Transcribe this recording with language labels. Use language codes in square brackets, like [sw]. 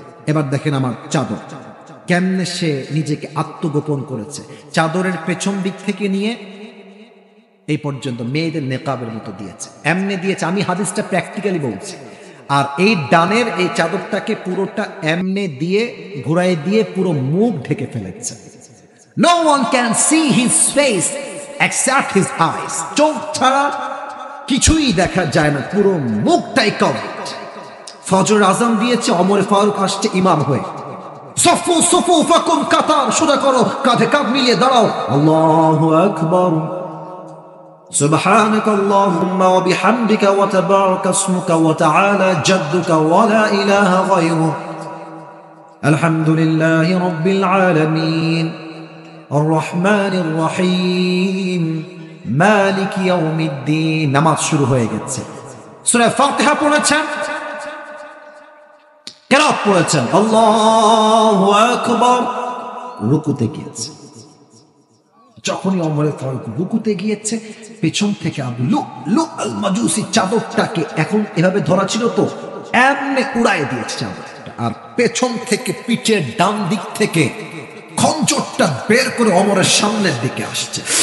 [bn] এবার দেখেন আমার চাদর, কেমনে সে নিজেকে আত্মগোপন করেছে। চাদরের পেছন দিক থেকে নিয়ে এই পর্যন্ত মেয়েদের নেকাবের মতো দিয়েছে, এমনি দিয়েছে। আমি হাদিসটা প্র্যাকটিক্যালি বলছি। আর এই ডানের এই চাদরটাকে পুরোটা এমনে দিয়ে ঘুরাই দিয়ে পুরো মুখ ঢেকে ফেলেছে। [en] No one can see his face except his eyes. [bn] চোখ ছাড়া কিছুই দেখা যায় না, পুরো মুখটাই কভার্ড। ফজর আজান দিয়েছে, ওমর ফারুক আসছে ইমাম হয়ে। [ar] সফু সুফুফাকুম, [bn] কাতার সোজা করো, কাঁধে কাঁধ মিলিয়ে দাঁড়াও। [ar] আল্লাহু আকবার। سبحانك اللهم وبحمدك وتبارك اسمك وتعالى جدك ولا إله غيرك الحمد لله رب العالمين الرحمن الرحيم مالك يوم الدين। [bn] নামাজ শুরু হয়ে গেছে। সূরা ফাতিহা পড়েছেন, কিরাত পড়েছেন, [ar] আল্লাহু আকবার, [bn] রুকুতে গিয়েছে। যখনই ওমর ফারুক রুকুতে গিয়েছে, পেছন থেকে আবু লু'লু আল মাজুসি চাদরটাকে, এখন এভাবে ধরা ছিল তো, এমনি উড়াই দিয়েছে চাদরটা, আর পেছন থেকে পিঠের ডান দিক থেকে খঞ্জরটা বের করে ওমরের সামনের দিকে আসছে।